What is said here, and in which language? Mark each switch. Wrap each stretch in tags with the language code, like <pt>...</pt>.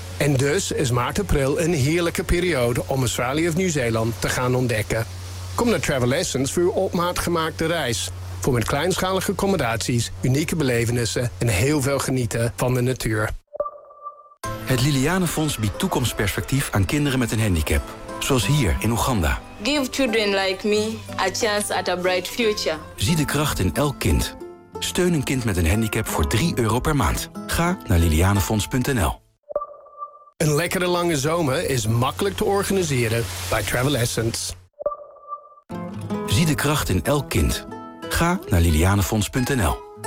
<nl>En dus is maart-april een heerlijke periode om Australië of Nieuw-Zeeland te gaan ontdekken. Kom naar Travel Essence voor uw op maat gemaakte reis. Voor met kleinschalige accommodaties, unieke belevenissen en heel veel genieten van de natuur. Het Liliane Fonds biedt toekomstperspectief aan kinderen met een handicap. Zoals hier in Oeganda.</nl> <en>Give children like me a chance at a bright future.</en> <nl>Zie de kracht in elk kind. Steun een kind met een handicap voor €3 per maand. Ga naar lilianefonds.nl. Een lekkere lange zomer is makkelijk te organiseren bij Travel Essence. Zie de kracht in elk kind. Ga naar lilianefonds.nl.</nl>